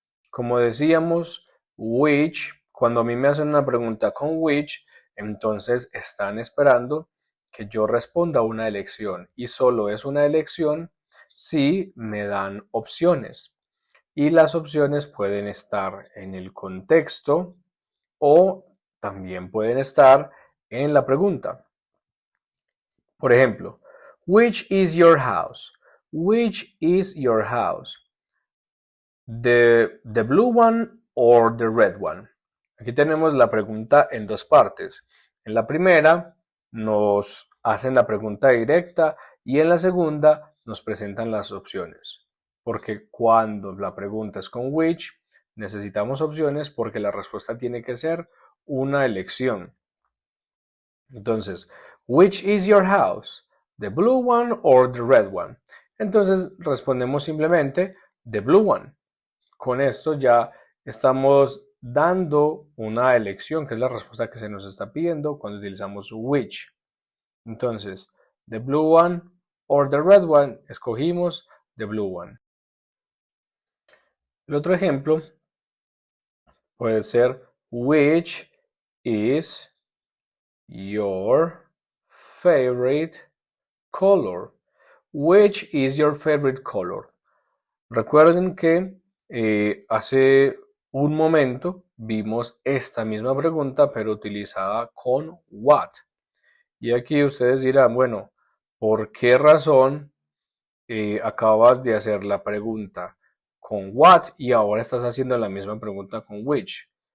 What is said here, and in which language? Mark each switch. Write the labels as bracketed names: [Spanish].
[Spanish] Como decíamos, which, cuando a mí me hacen una pregunta con which, entonces están esperando que yo responda una elección y solo es una elección si me dan opciones. Y las opciones pueden estar en el contexto o también pueden estar en la pregunta. Por ejemplo, [English] which is your house? Which is your house? The blue one or the red one? [Spanish] Aquí tenemos la pregunta en dos partes. En la primera nos hacen la pregunta directa y en la segunda nos presentan las opciones. Porque cuando la pregunta es con which, necesitamos opciones porque la respuesta tiene que ser una elección. Entonces, [English] which is your house? The blue one or the red one? [Spanish] Entonces respondemos simplemente [English] the blue one. [Spanish] Con esto ya estamos dando una elección, que es la respuesta que se nos está pidiendo cuando utilizamos which. Entonces, [English] the blue one or the red one, [Spanish] escogimos [English] the blue one. [Spanish] El otro ejemplo puede ser [English] which is your favorite color. Which is your favorite color? [Spanish] Recuerden que hace un momento vimos esta misma pregunta, pero utilizada con what. Y aquí ustedes dirán, bueno, ¿por qué razón acabas de hacer la pregunta con what y ahora estás haciendo la misma pregunta con which?